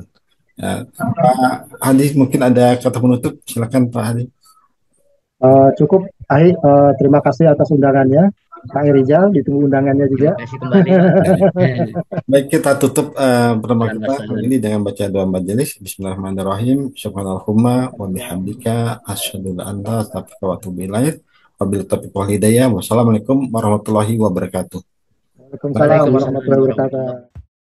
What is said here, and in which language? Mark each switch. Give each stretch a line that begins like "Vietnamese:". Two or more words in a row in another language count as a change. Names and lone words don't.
Indonesian: Pak Hadi mungkin ada kata penutup, silakan Pak Hadi. Cukup, terima kasih atas undangannya, Pak Erijal, ditunggu undangannya juga. Terima kasih kembali. Baik, kita tutup pertemuan kita kali ini dengan baca doa majelis.
Arabic: بسم الله الرحمن الرحيم. سبحانك اللهم وبحمدك أشهد أن لا إله إلا أنت أستغفرك وأتوب إليك. وبالله التوفيق والهداية. والسلام عليكم ورحمة الله وبركاته. وعليكم السلام ورحمة الله وبركاته.